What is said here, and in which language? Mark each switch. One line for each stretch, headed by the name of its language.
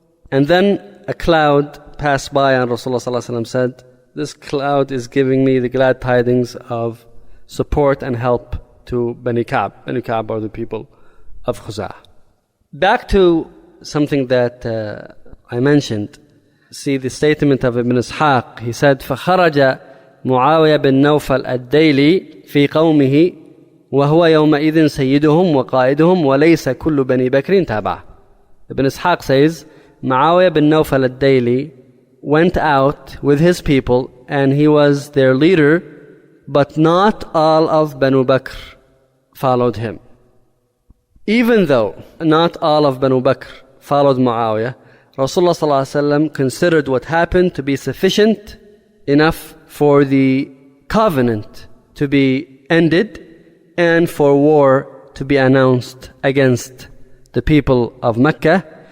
English: And then a cloud passed by, and Rasulullah ﷺ said, this cloud is giving me the glad tidings of support and help to Bani Ka'b. Bani Ka'b are the people of Khuza'ah. Back to something that I mentioned. See the statement of Ibn Ishaq. He said,
Arabic: فَخَرَجَ مُعَاوِيَ بن نوفل الديلي في قومه وهو يومئذ سيدهم وقائدهم وليس كل بني بكر تابعه.
English: Ibn Ishaq says, Muawiyah bin Nawfal al-Dayli went out with his people and he was their leader, but not all of Banu Bakr followed him. Even though not all of Banu Bakr followed Muawiyah, Rasulullah ﷺ considered what happened to be sufficient enough for the covenant to be ended and for war to be announced against the people of Mecca.